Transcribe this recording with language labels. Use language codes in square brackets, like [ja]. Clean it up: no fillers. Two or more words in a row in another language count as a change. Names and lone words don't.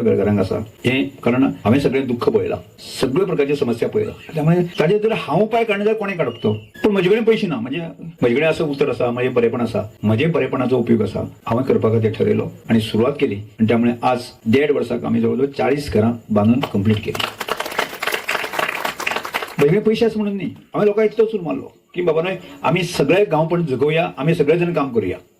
[kok] घरांक आसा हे कारण हांवें सगळें दुख्ख पळयलां सगळे प्रकारची समस्या पळयला त्यामुळे ताजे जर हांव उपाय काडना जाल्यार कोणें काडप तो पूण म्हजे कडेन पयशे ना म्हणजे म्हजे कडेन असं उतर आसा म्हजें बरेपण आसा म्हजे बरेपणाचो उपयोग आसा हांवें करपा खातीर ठरयलो आनी सुरवात केली आनी त्यामुळे आज 1.5 वर्साक आमी जवळ जवळ 40 घरां बांदून कंप्लीट केली [mr] वेगळे पैसे असं म्हणून नाही आम्ही लोकांना इतकंच मारलो की बाबा नाही आम्ही सगळे गाव पण जगवूया आम्ही सगळेजण काम करूया